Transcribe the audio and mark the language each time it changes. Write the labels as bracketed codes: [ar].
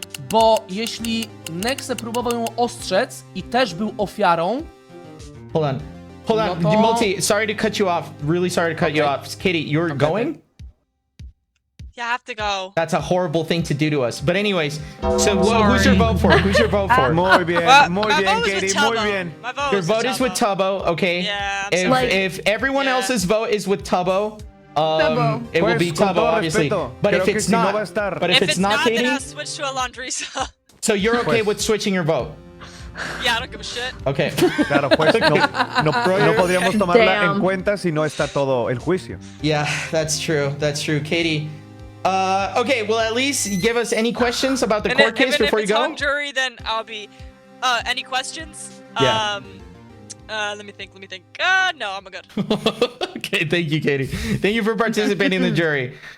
[pl] Bo jeśli Nexe próbował ją ostrzec i też był ofiarą... [en] Hold on, Multi, sorry to cut you off. Really sorry to cut you off. Katie, you're going? Yeah, I have to go. That's a horrible thing to do to us. But anyways, so who's your vote for? [es] Muy bien, Katie, muy bien. [en] Your vote is with Tubbo, okay? Yeah, if everyone else's vote is with Tubbo, it will be Tubbo, obviously. But if it's not, Katie, then I'll switch to Alondrissa. So you're okay with switching your vote? Yeah, I don't give a shit. Okay. [es] Claro, pues no podríamos tomarla en [en] Damn. [es] cuenta si no está todo el juicio. [en] Yeah, that's true. That's true. Katie. Okay, well, at least give us any questions about the court case before you if it's go. hung jury, then I'll be. Any questions? Yeah. Let me think. No, I'm good. Okay, thank you, Katie. Thank you for participating in the jury.